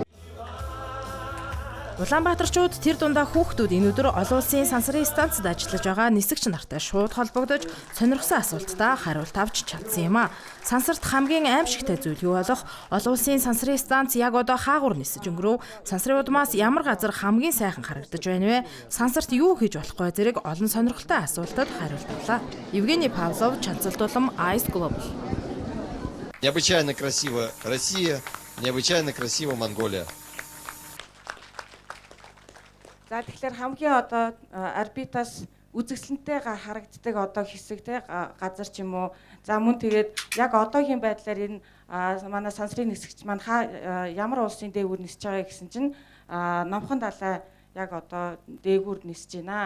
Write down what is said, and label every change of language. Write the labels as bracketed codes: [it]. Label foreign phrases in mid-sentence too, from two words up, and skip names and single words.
[mn] Улаанбаатарчууд тэр дундаа хүүхдүүд энэ өдөр олон улсын сансрын станцад ажиллаж байгаа нисгч нартай шууд холбогдож сонирхсан асуултаа хариулт авч чадсан юм а. Сансарт хамгийн аимшигтай зүйл юу болох? Олон улсын сансрын станц яг одоо хаагур нисэж өнгөрөв. Сансрын удмаас ямар газар хамгийн сайхан харагдаж байна вэ? Сансарт юу хийж болох вэ? Зэрэг олон сонирхолтой асуултад хариулт авлаа. Евгений Павлов, Чанцалдулам, Ice Global. [ru] Необычайно красиво Россия, необычайно красиво Монголия. [mn] За тэгэхээр хамгийн одоо орбитаас үзэсгэлэнтэй харагддаг одоо хэсэг те газар ч юм уу. За мөн тэгээд яг одоогийн байдлаар энэ манай сансрын нисгч маань ямар улсын дээгүүр нисэж байгаа гэсэн чинь номхон далай яг одоо дээгүүр нисэж байна.